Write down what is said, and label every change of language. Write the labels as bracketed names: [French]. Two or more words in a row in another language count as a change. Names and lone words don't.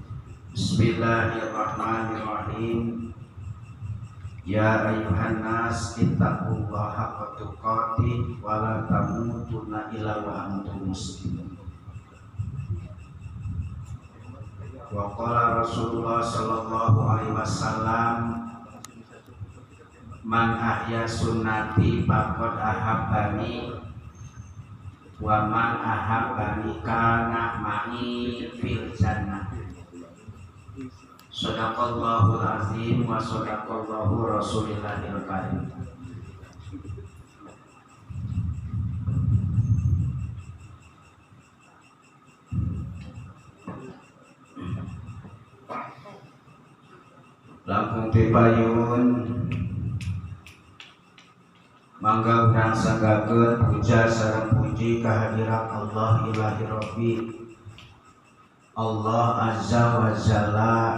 [Arabic] بسم الله الرحمن الرحيم. يا أيها الناس اتقوا الله حق تقاته ولا تموتن إلا وأنتم مسلمون. وقال رسول الله صلى الله عليه وسلم، من أحيا سنتي فقد أحبني ومن أحبني كان معي في الجنة. صدق الله العظيم وصدق الله رسول الله الكريم. [Sundanese] Langkung tipayun mangga urang sanggakeun puja sareng puji kehadiran Allah [Arabic] إلهي ربي [Sundanese] Allah [Arabic] عز وجل